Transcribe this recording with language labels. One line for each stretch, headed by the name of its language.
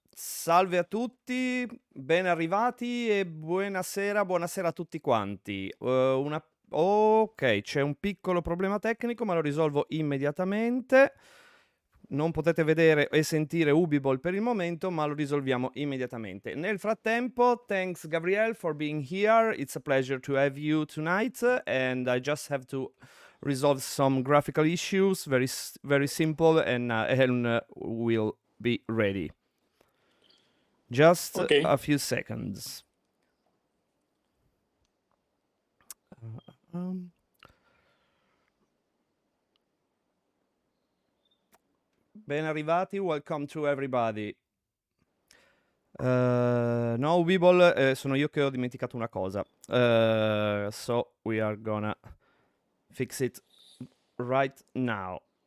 Italian: Salve a tutti, ben arrivati e buonasera a tutti quanti. Ok, c'è un piccolo problema tecnico, ma lo risolvo immediatamente. Non potete vedere e sentire Ubiball per il momento, ma lo risolviamo immediatamente. Nel frattempo,
English: thanks Gavriel for being here. It's a pleasure to have you tonight, and I just have to resolve some graphical issues, very simple, and we'll be ready. Just Okay. a few seconds.
Italian: Ben arrivati,
English: welcome to everybody.
Italian: No, Weeble, sono io che ho dimenticato una cosa.
English: So we are gonna fix it right now.